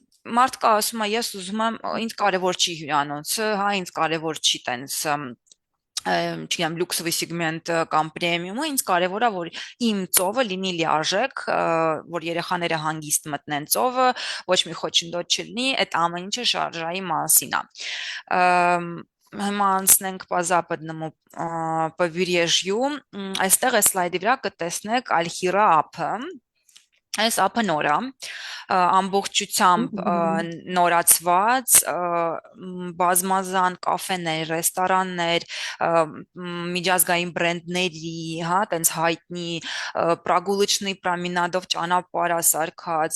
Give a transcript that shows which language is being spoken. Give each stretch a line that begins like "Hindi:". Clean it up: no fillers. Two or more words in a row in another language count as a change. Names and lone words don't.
Armenian: մարդ կա ասում է ես ուզում եմ ինձ կարևոր չի հյուրանոցը, հա, ինձ կարևոր չի տենց չգիտեմ լյուքսովի սեգմենտը կամ պրեմիումը, ինձ կարևոր է որ իմ ծովը լինի լիարժեք, որ երեխաները հանգիստ մտնեն ծովը, ոչ մի խոչընդոտ չլինի, այդ ամեն ինչը շարժայի մասին է։ Հիմա անցնենք
Russian: по западному побережью,
Armenian: այստեղ է սլայդի վրա կտեսնեք Ալհիրա ափը, այս ափը նոր է, ամբողջությամբ նորացված, բազմազան կաֆեներ, ռեստորաններ, միջազգային բրենդների, հա, տենց հայտնի պրագուլիչնի պրոմենադով ճանապարհ սարքած,